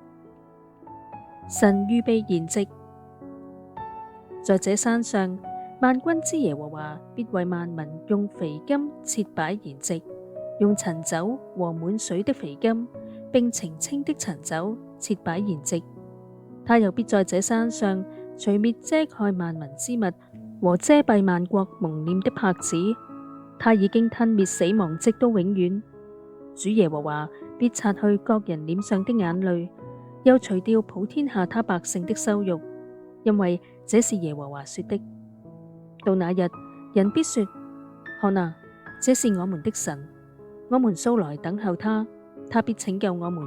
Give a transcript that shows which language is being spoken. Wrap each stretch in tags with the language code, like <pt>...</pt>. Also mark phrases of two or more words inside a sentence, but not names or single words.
<zh>神預備筵席，在這山上，萬軍之耶和華必為萬民用肥甘設擺筵席，用陳酒和滿水的肥甘，並澄清的陳酒設擺筵席。他又必在這山上除滅遮蓋萬民之物和遮蔽萬國蒙臉的帕子。他已經吞滅死亡直到永遠。主耶和華必擦去各人臉上的眼淚，又除掉普天下他百姓的羞辱，因為這是耶和華說的。到那日，人必說：看啊，這是我們的神，我們素來等候他，他必拯救我們。</zh>